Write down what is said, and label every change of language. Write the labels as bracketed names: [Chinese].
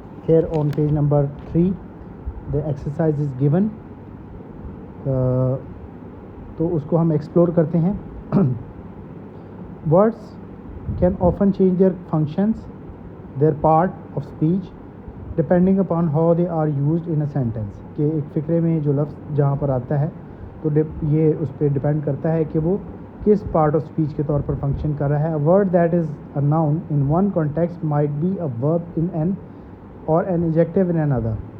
[English] Here on page number 3, the exercise is given. [Urdu] تو اس کو ہم ایکسپلور کرتے ہیں. [English] Words can often change their functions, their part of speech, depending upon how they are used in a sentence. [Urdu] کہ ایک فقرے میں جو لفظ جہاں پر آتا ہے تو یہ اس پہ ڈپینڈ کرتا ہے کہ وہ کس پارٹ آف اسپیچ کے طور پر فنکشن کر رہا ہے. [English] A word that is a noun in one context might be a verb in an or an adjective in another.